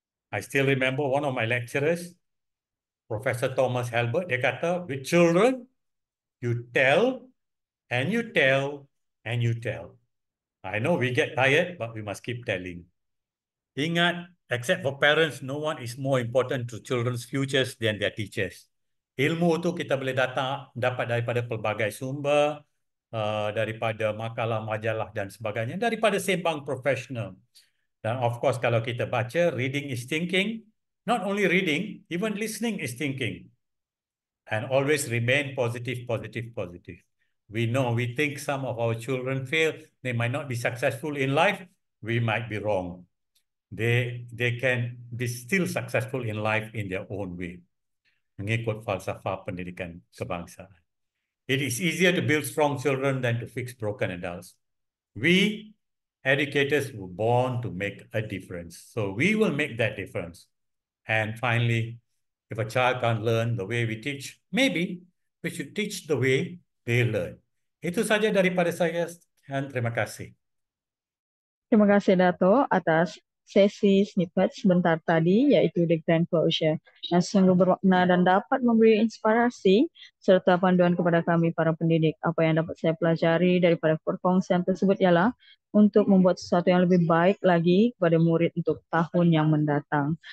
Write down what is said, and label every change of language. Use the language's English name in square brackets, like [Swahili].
[English] I still remember one of my lecturers, Professor Thomas Halbert, [Malay] dia kata, [English] with children, you tell, and you tell, and you tell. I know we get tired, but we must keep telling. [Malay] Ingat, [English] except for parents, no one is more important to children's futures than their teachers. [Malay] Ilmu tu kita boleh dapat daripada pelbagai sumber, daripada makalah, majalah dan sebagainya, daripada sembang profesional. Dan [English] of course, [Malay] kalau kita baca, [English] reading is thinking. Not only reading, even listening is thinking. And always remain positive, positive, positive. We know, we think some of our children fail. They might not be successful in life. We might be wrong. They can be still successful in life in their own way. [Malay] Mengikut falsafah pendidikan kebangsaan. [English] It is easier to build strong children than to fix broken adults. We, educators, were born to make a difference. So we will make that difference. And finally, if a child can't learn the way we teach, maybe we should teach the way they learn. [Malay] Itu saja daripada saya, dan terima kasih. Terima kasih Dato atas sesi snippet sebentar tadi, iaitu The Grand Closure, yang sungguh bermakna dan dapat memberi inspirasi serta panduan kepada kami para pendidik. Apa yang dapat saya pelajari daripada perkongsian tersebut ialah untuk membuat sesuatu yang lebih baik lagi kepada murid untuk tahun yang mendatang.